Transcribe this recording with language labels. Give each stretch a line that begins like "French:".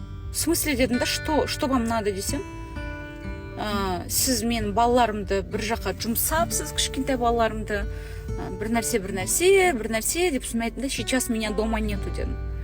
Russian: В смысле
Kazakh: дедім да,
Russian: что вам надо
Kazakh: десем? Сіз мен балаларымды бір жаққа жұмсапсыз, кішкентай балаларымды. Бір нәрсе деп соны айттым да,
Russian: сейчас меня дома нету
Kazakh: дедім.